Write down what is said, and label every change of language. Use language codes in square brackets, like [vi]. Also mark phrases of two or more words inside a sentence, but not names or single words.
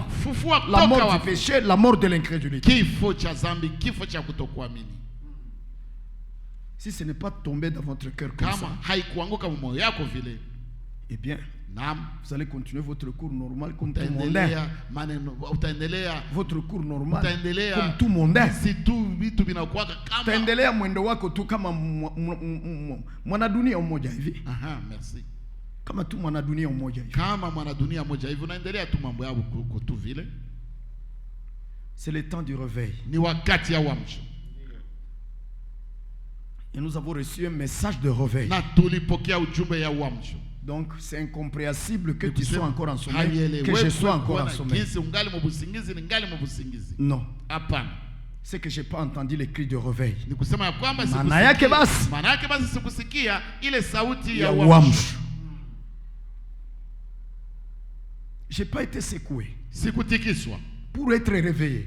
[fr] La mort du péché, la mort de l'incrédulité. Si ce n'est pas tombé dans votre cœur comme ça, eh bien, vous allez continuer votre cours normal comme tout mondain. Votre cours normal comme tout mondain. [sw] Utaendelea mwendo wako tu kama mwanadunia mmoja hivi. [fr] Merci. [sw] Kama tu mwanadunia mmoja hivi. Kama mwanadunia mmoja hivi unaendelea tu mambo yako tu vile. [fr] C'est le temps du réveil. [sw] Ni wakati ya uamsho. [fr] Et nous avons reçu un message de réveil. [sw] Na tulipokea ujumbe ya uamsho. [fr] Donc c'est incompréhensible que tu sois encore en sommeil, que je sois encore en sommeil. Non. C'est que je n'ai pas entendu les cris de réveil. Je n'ai pas été secoué pour être réveillé.